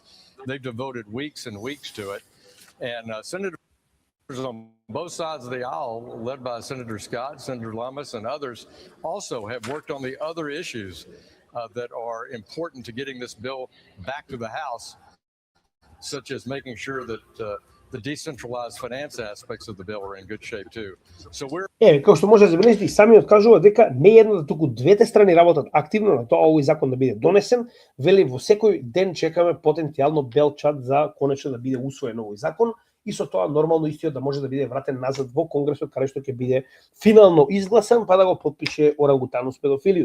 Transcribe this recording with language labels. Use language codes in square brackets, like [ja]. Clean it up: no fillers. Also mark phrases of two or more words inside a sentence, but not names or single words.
[en] They've devoted weeks and weeks to it. And Senators on both sides of the aisle, led by Senator Scott, Senator Lummis, and others, also have worked on the other issues that are important to getting this bill back to the House, such as making sure that the decentralized finance aspects of the bill are in good shape too. So we're [mk] како што може да забележите, и самиот кажува дека не едната, туку двете страни работат активно на тоа овој закон да биде донесен. Вели во секој ден чекаме потенцијално бел чат за конечно да биде усвоен овој закон и со тоа нормално истиот да може да биде вратен назад во Конгресот каде што ќе биде финално изгласан па да го потпише Орангутанус Педофилиус.